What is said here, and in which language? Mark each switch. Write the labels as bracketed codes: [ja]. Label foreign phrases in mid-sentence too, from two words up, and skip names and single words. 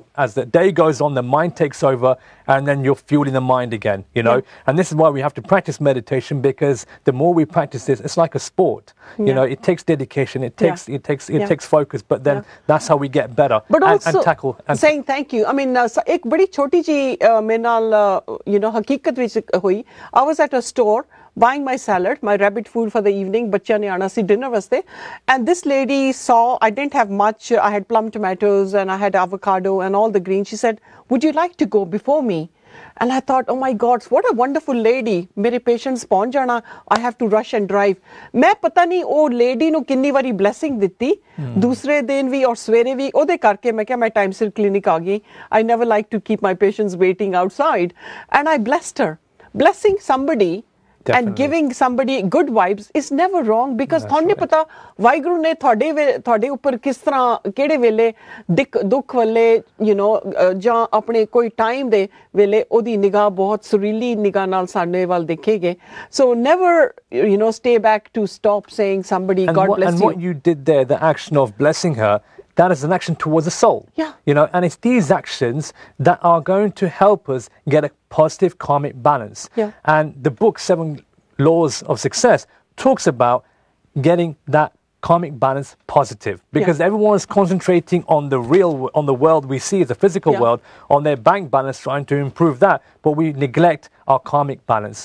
[en] As the day goes on, the mind takes over, and then you're fueling the mind again, And this is why we have to practice meditation, because the more we practice this, it's like a sport. It takes dedication, it takes focus, but then that's how we get better. But also and tackle. Saying thank you. I mean, [pa] ਇੱਕ ਬੜੀ ਛੋਟੀ ਜੀ ਮੇਰੇ ਨਾਲ, ਹਕੀਕਤ ਵਿੱਚ ਹੋਈ. [en] I was at a store buying my salad, my rabbit food for the evening, [pa] ਬੱਚਿਆਂ ਨੇ ਆਉਣਾ ਸੀ [en] dinner [pa] ਵਾਸਤੇ, [en] and this lady saw I didn't have much. I had plum tomatoes and I had avocado and all the greens. She said, "Would you like to go before me?" And I thought, oh my God, what a wonderful lady. [pa] Mere patients pahunch jana, [en] I have to rush and drive. [pa] ਮੈਂ ਪਤਾ ਨਹੀਂ ਉਹ lady ਨੂੰ ਕਿੰਨੀ ਵਾਰੀ blessing ਦਿੱਤੀ. ਦੂਸਰੇ ਦਿਨ ਵੀ ਔਰ ਸਵੇਰੇ ਵੀ ਓਦੇ ਕਰਕੇ ਮੈਂ ਕਿਆ ਮੈਂ time ਸਿਰ clinic ਆ ਗਈ. [en] I never like to keep my patients waiting outside, and I blessed her. Blessing somebody and giving somebody good vibes is never wrong, because [pa] ਥੋਨੂੰ ਪਤਾ ਵਾਹਿਗੁਰੂ ਨੇ ਤੁਹਾਡੇ ਉੱਪਰ ਕਿਸ ਤਰ੍ਹਾਂ ਕਿਹੜੇ ਵੇਲੇ ਦੁੱਖ ਵੇਲੇ ਜਾਂ ਆਪਣੇ ਕੋਈ ਟਾਈਮ ਦੇ ਵੇਲੇ ਉਹਦੀ ਨਿਗਾਹ ਬਹੁਤ ਸੁਰੀਲੀ ਨਿਗਾਹ ਨਾਲ ਸਾਡੇ ਵੱਲ ਦੇਖੇਗੇ. [en] So never stay back to stop saying somebody God bless you. And what you did there, the action of blessing her, that is an action towards the soul. Yeah. And it's these actions that are going to help us get a positive karmic balance. Yeah. And the book 7 Laws of Success talks about getting that karmic balance positive, because everyone is concentrating on the world we see, the physical world, on their bank balance, trying to improve that, but we neglect our karmic balance.